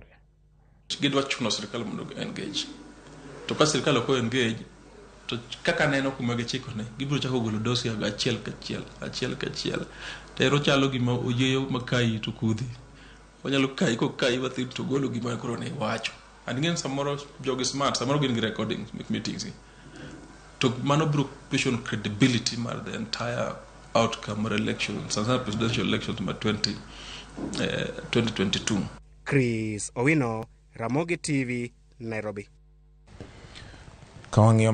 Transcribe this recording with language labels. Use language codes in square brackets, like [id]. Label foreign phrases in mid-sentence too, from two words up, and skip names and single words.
[luo] Gidwa chuno sirkal mondo engage. To ka sirkal ok engage to kaka neno kuma gichiko ne gibiro chako golo dosi achiel kachiel. Tero chalo gima oyeyo makai to kudhi. Onyalo kai ko kai wathi to golo gima koro ne wacho. [en] And again [luo] samoro jogi smart, samoro gin [en] recording meetings. [luo] To mano bro [en] question credibility mar the entire outcome of election, Tanzania presidential election to 2022. Chris Owino, Ramogi TV, Nairobi.